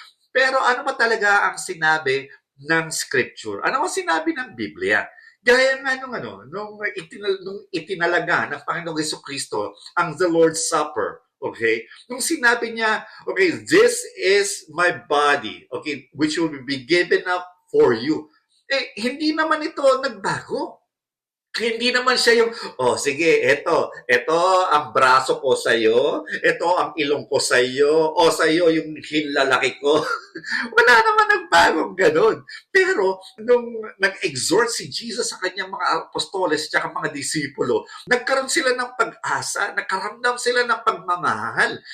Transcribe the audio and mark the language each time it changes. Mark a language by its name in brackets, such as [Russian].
[Filipino] Pero ano ba talaga ang sinabi ng scripture? Ano ang sinabi ng Biblia? Gaya nga nung itinalaga ng Panginoong Kristo ang the Lord's Supper. [English] Okay? [Filipino] Nung sinabi niya, [English] okay, this is my body, okay, which will be given up for you. [Filipino] Eh, hindi naman ito nagbago. Hindi naman siya yung, oh sige, eto ang braso ko sa iyo, eto ang ilong ko sa iyo, o sa iyo yung hinlalaki ko. Wala naman nagbagong ganun. Pero nung nag-exhort si Jesus sa kanyang mga apostoles at mga disipulo, nagkaroon sila ng pag-asa, nagkaramdam sila ng pagmamahal.